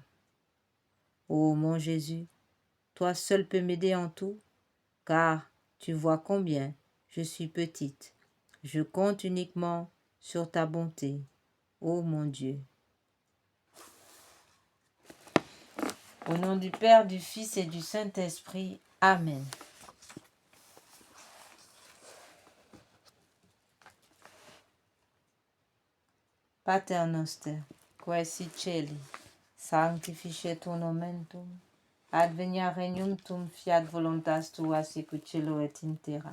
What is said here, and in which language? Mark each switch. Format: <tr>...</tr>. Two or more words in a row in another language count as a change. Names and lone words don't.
<fr>Ô mon Jésus, toi seul peux m'aider en tout, car tu vois combien je suis petite. Je compte uniquement sur ta bonté, ô mon Dieu. Au nom du Père, du Fils et du Saint-Esprit. Amen.</fr> <la>Pater noster, qui es celi, sanctificetur nomen tuum, advenia regnum tuum, fiat voluntas tua sicut cielo et in terra.</la>